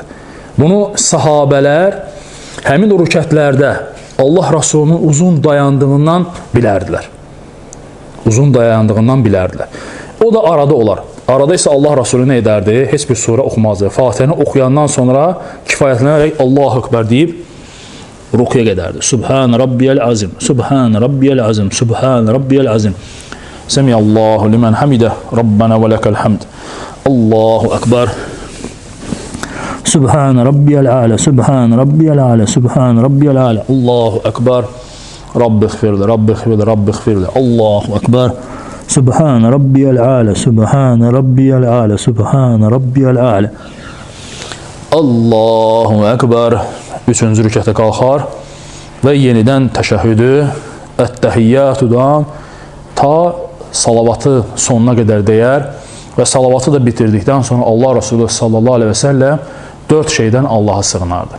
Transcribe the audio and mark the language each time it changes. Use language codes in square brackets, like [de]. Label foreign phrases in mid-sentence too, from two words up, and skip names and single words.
[az] Bunu sahabələr həmin o rükətlərdə Allah Resulünün uzun dayandığından bilərdilər. Uzun dayandığından bilərdilər. O da arada olar. Arada isə Allah Resulü nə edərdi? Heç bir surə oxumazdı. Fatihəni oxuyandan sonra kifayətlənərək [ar] الله أكبر [az] deyib rukuya gedərdi. [ar] سبحان ربي العظيم، سبحان ربي العظيم، سبحان ربي العظيم. سمع الله لمن حمده، ربنا ولك الحمد. الله أكبر. سبحان ربي الأعلى، سبحان ربي الأعلى، سبحان ربي الأعلى. الله أكبر. رب اغفر لي، رب اغفر لي، رب اغفر لي. الله أكبر. سبحان ربي الأعلى، سبحان ربي الأعلى، سبحان ربي الأعلى. الله أكبر. [az] Üçüncü rükətə qalxar və yenidən təşəhhüdü, ət-təhiyyatudan ta salavatı sonuna qədər deyər və salavatı da bitirdikdən sonra Allah Resulü [ar] صلى الله عليه وسلم [az] 4 şeydən Allaha sığınardı.